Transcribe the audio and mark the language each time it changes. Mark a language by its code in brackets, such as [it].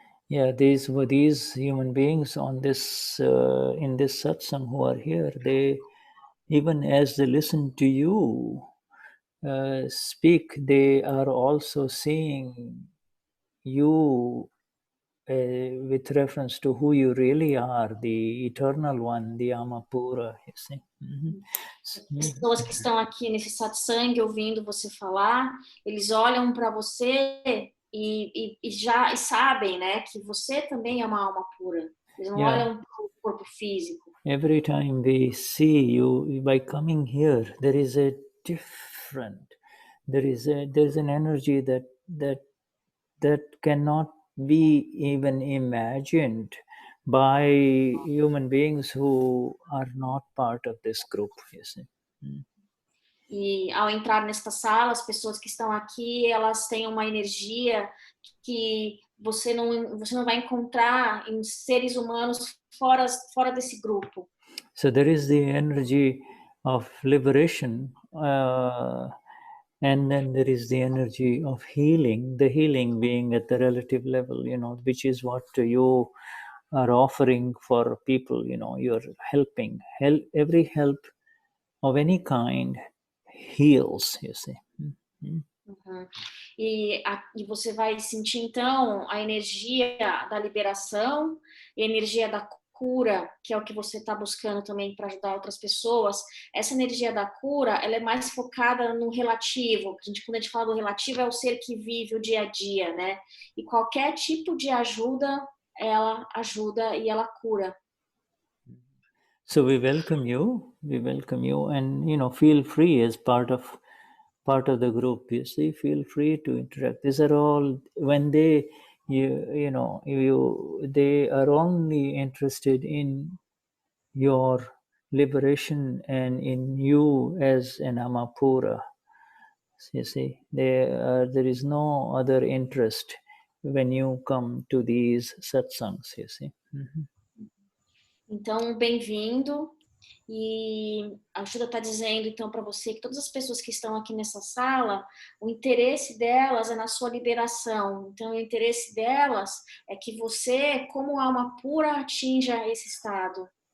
[en] Yeah, these human beings on this in this satsang who are here, they, even as they listen to you speak, they are also seeing you with reference to who you really are, the eternal one, the Amapura, you see. [pt] As pessoas que estão aqui nesse satsang ouvindo você falar, eles olham para você e já sabem, né, que você também é uma alma pura. Eles não olham para o corpo físico. [en] Every time we see you, by coming here, there is a different, there's an energy that cannot be even imagined by human beings who are not part of this group, you see. [pt] E ao entrar nesta sala, as pessoas que estão aqui, elas têm uma energia que você não vai encontrar em seres humanos fora desse grupo. [en] So there is the energy of liberation, and then there is the energy of healing, the healing being at the relative level, you know, which is what you are offering for people, you know, you're helping. Every help of any kind heals, you see. Uhum. [pt] E você vai sentir, então, a energia da liberação e a energia da cura, que é o que você está buscando também para ajudar outras pessoas. Essa energia da cura, ela é mais focada no relativo. Quando a gente fala do relativo, é o ser que vive o dia a dia, né? E qualquer tipo de ajuda, ela ajuda e ela cura. [en] So we welcome you, and, you know, feel free as part of the group, you see, feel free to interact. These are all, when they, they are only interested in your liberation and in you as an Amapura, you see. There is no other interest when you come to these satsangs, you see. [pt] Então, bem-vindo. E a Shuddha está dizendo, então, para você que todas as pessoas que estão aqui nessa sala, o interesse delas é na sua liberação. Então, o interesse delas é que você, como alma pura, atinja esse estado.